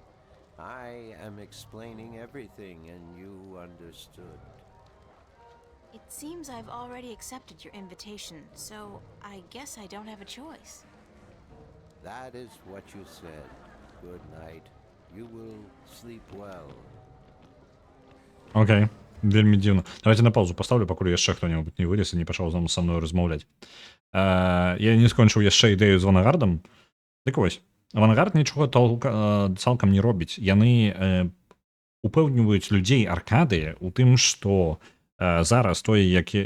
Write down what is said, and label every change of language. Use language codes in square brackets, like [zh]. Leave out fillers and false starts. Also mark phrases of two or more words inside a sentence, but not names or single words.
[en] I am explaining everything, and you understood. It seems I've already accepted your invitation, so I guess I don't have a choice. That is what you said. Good night. You will sleep well. [be] Окей. Вельмі дзіўна. Давайте на паузу паставлю, пакуль яшчэ хто-небудзь не вылез і не пачаў са мною размаўляць. Я не скончыў яшчэ ідэю з Авангардам. Дык вось, Авангард нічога цалкам не робіць. Яны упэўніваюць людзей Аркадыі у тым, што зараз тое, які...